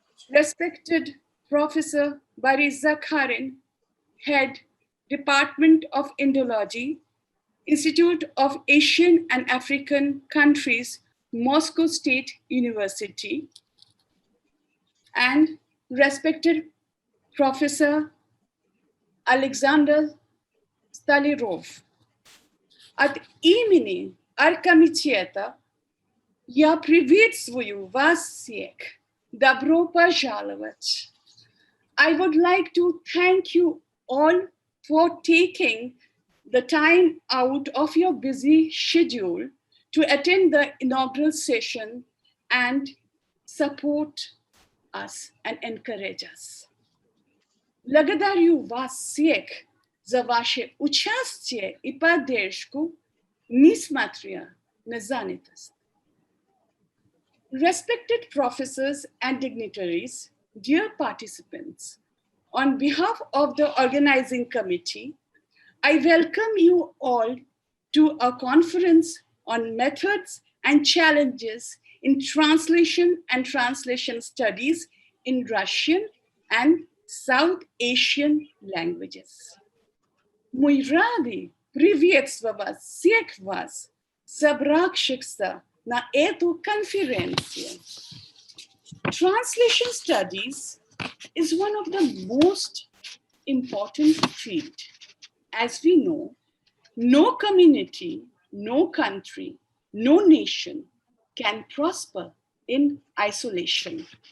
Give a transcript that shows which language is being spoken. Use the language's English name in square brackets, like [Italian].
[English] Respected Professor Boris Zakharin, Head, Department of Indology, Institute of Asian and African Countries, Moscow State University. And respected Professor Alexander Stolяров. [Russian] От имени Аркомитета я приветствую вас всех. Добро пожаловать. [English] I would like to thank you all for taking the time out of your busy schedule to attend the inaugural session and support us and encourage us. [Russian] Благодарю вас всех за ваше участие и поддержку, несмотря на занятость. [English] Respected professors and dignitaries, dear participants, on behalf of the organizing committee, I welcome you all to a conference on methods and challenges in translation and translation studies in Russian and South Asian languages. [Russian] Мы рады приветствовать всех вас, собравшихся на эту конференцию. [English] Translation studies is one of the most important fields. As we know, no community, no country, no nation can prosper in isolation.